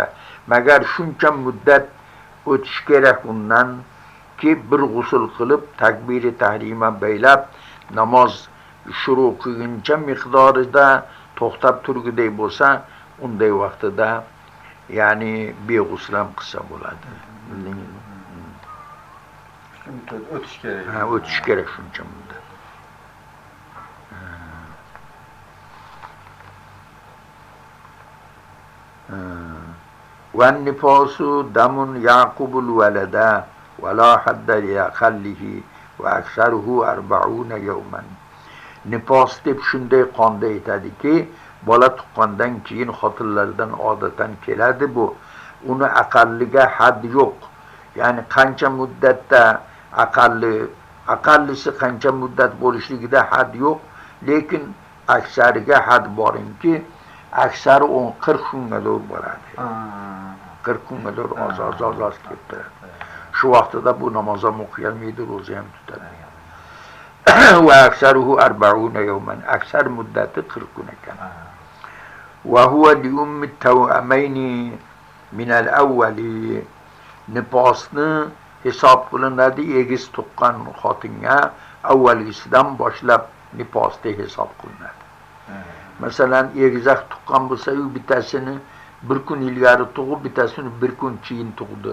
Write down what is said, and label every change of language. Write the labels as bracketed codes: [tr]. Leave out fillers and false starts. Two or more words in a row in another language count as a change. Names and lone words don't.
[uz] Magar shuncha muddat o'tish kerak undan ki bir g'usul qilib takbiri tahrima baylab namoz shuru qilguncha miqdorida to'xtab turgudek bo'lsa, unday vaqtida ya'ni beg'usul ham qilsa bo'ladi. Bildingizmi? O'tish kerak. O'tish kerak shuncha muddat. [ar] والنفاس دم يعقب الولد ولا حد لأقله وأكثره 40 يوما. [uz] Nifos deb shunday qonda aytadiki, bola tuqqandan keyin xotinlardan odatan keladi bu. Uni aqalliga had yo'q. Ya'ni qancha muddatda aqallisi qancha muddat bo'lishligida had yo'q, lekin aksariga had borinki, aksari 40 kunga doğru boradi. 40 kunga doğru oz ketdi. Shu vaqtida bu namoz ham o'qiyolmaydi, ro'za ham tutadi. [ar] وأكثره 40 يوما. [uz] Aksar muddati 40 kun ekan. [ar] وهو لأم توأمين من الأول. [uz] Nifosni hisob qilinadi egiz tuqqan xotinga avvalgisidan boshlab nifosda hisob qilinadi. Masalan, egizak tuqqan bo'lsa, u bittasini bir kun ilgari tug'ib, bittasini bir kun keyin tug'di.